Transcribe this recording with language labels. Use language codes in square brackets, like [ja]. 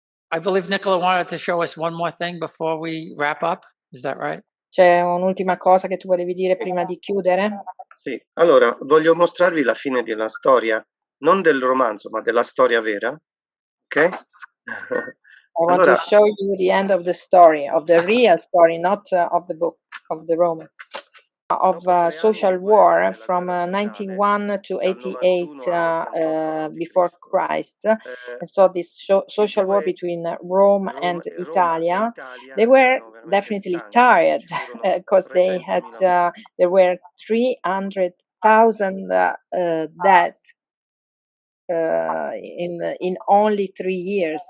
[en] I believe Nicola wanted to show us one more thing before we wrap up. Is that right? [it] C'è un'ultima cosa che tu volevi dire prima di chiudere? Sì, allora voglio mostrarvi la fine della storia, non del romanzo, ma della storia vera, ok? [en] I want to show you the end of the story, of the real story, not of the book, of the romance, of social war from 91 to 88 before Christ. And so this social war between Rome and Italia, they were definitely tired because they had there were 300,000 dead in only 3 years.